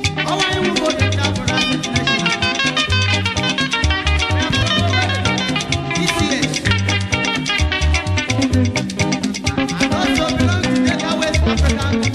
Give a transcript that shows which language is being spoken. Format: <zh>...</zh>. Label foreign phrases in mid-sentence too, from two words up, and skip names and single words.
<ig>Ọwa anyị nwe obodo ndị Afro Nation.</ig> <en>E C S. And also belong to Delta West Africa.</en>